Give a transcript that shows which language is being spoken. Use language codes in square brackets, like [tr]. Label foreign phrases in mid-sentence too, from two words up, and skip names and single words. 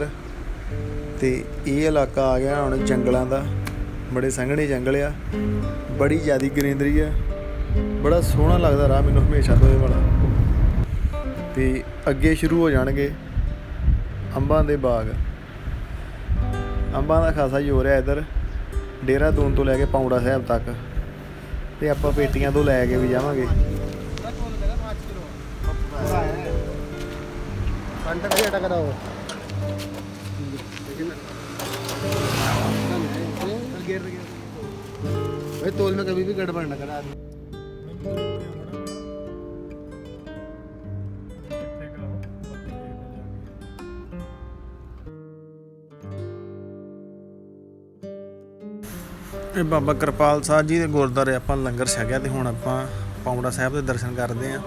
[pa] ਤੇ ਇਹ ਇਲਾਕਾ ਆ ਗਿਆ ਹੁਣ ਜੰਗਲਾਂ ਦਾ, ਬੜੇ ਸੰਘਣੇ ਜੰਗਲ ਆ, ਬੜੀ ਜ਼ਿਆਦਾ ਗਰੀਨਰੀ ਆ, ਬੜਾ ਸੋਹਣਾ ਲੱਗਦਾ ਰਾਹ ਮੈਨੂੰ ਹਮੇਸ਼ਾ ਤੋਂ ਇਹ ਵਾਲਾ। ਤੇ ਅੱਗੇ ਸ਼ੁਰੂ ਹੋ ਜਾਣਗੇ ਅੰਬਾਂ ਦੇ ਬਾਗ। ਅੰਬਾਂ ਦਾ ਖਾਸਾ ਜ਼ੋਰ ਹੈ ਇੱਧਰ ਦੇਹਰਾਦੂਨ ਤੋਂ ਲੈ ਕੇ ਪਾਉਂਟਾ ਸਾਹਿਬ ਤੱਕ, ਤੇ ਆਪਾਂ ਪੇਟੀਆਂ ਤੋਂ ਲੈ ਕੇ ਵੀ ਜਾਵਾਂਗੇ। [hi] तोल में कभी भी गड़बड़ न करा आदमी। [pa] ਇਹ ਬਾਬਾ ਕਿਰਪਾਲ ਸਾਹਿਬ ਜੀ ਦੇ ਗੁਰਦੁਆਰੇ ਆਪਾਂ ਲੰਗਰ ਛਕਿਆ ਤੇ ਹੁਣ ਆਪਾਂ ਪਾਉਂਟਾ ਸਾਹਿਬ ਦੇ ਦਰਸ਼ਨ ਕਰਦੇ ਹਾਂ।